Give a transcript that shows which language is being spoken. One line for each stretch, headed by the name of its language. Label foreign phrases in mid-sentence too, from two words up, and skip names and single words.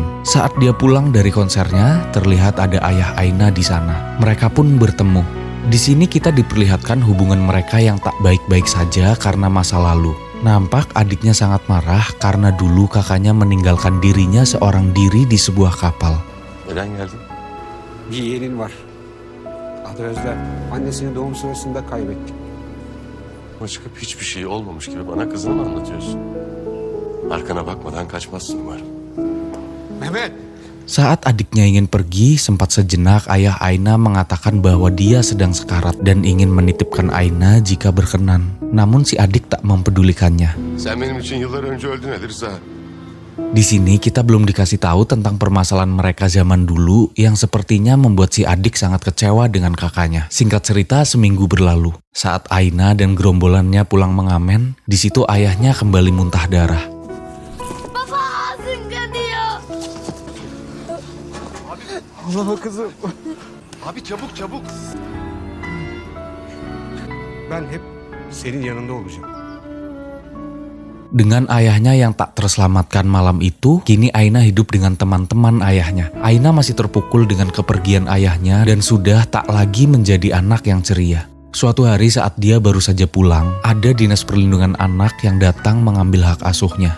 Indonesian: Saat dia pulang dari konsernya, terlihat ada ayah Aina di sana. Mereka pun bertemu. Di sini kita diperlihatkan hubungan mereka yang tak baik-baik saja karena masa lalu. Nampak adiknya sangat marah karena dulu kakaknya meninggalkan dirinya seorang diri di sebuah kapal.
Turkish: Neden geldin? Bir yeğenin var. Adı Özlem. Annesini doğum sırasında kaybettik. Ama çıkıp hiçbir şey olmamış gibi bana kızını mı anlatıyorsun? Arkana bakmadan kaçmazsın umarım. Mehmet!
Indonesian: Saat adiknya ingin pergi, sempat sejenak ayah Aina mengatakan bahwa dia sedang sekarat dan ingin menitipkan Aina jika berkenan. Namun si adik tak mempedulikannya.
Turkish: Sen benim için yıllar önce öldün Elirza.
Indonesian: Di sini kita belum dikasih tahu tentang permasalahan mereka zaman dulu yang sepertinya membuat si adik sangat kecewa dengan kakaknya. Singkat cerita, seminggu berlalu. Saat Aina dan gerombolannya pulang mengamen, di situ ayahnya kembali muntah darah.
Turkish: Baba ağzın kanıyor. Allah'a kızım. Abi çabuk çabuk. Ben hep senin yanında olacağım.
Indonesian: Dengan ayahnya yang tak terselamatkan malam itu, kini Aina hidup dengan teman-teman ayahnya. Aina masih terpukul dengan kepergian ayahnya dan sudah tak lagi menjadi anak yang ceria. Suatu hari saat dia baru saja pulang, ada Dinas Perlindungan Anak yang datang mengambil hak asuhnya.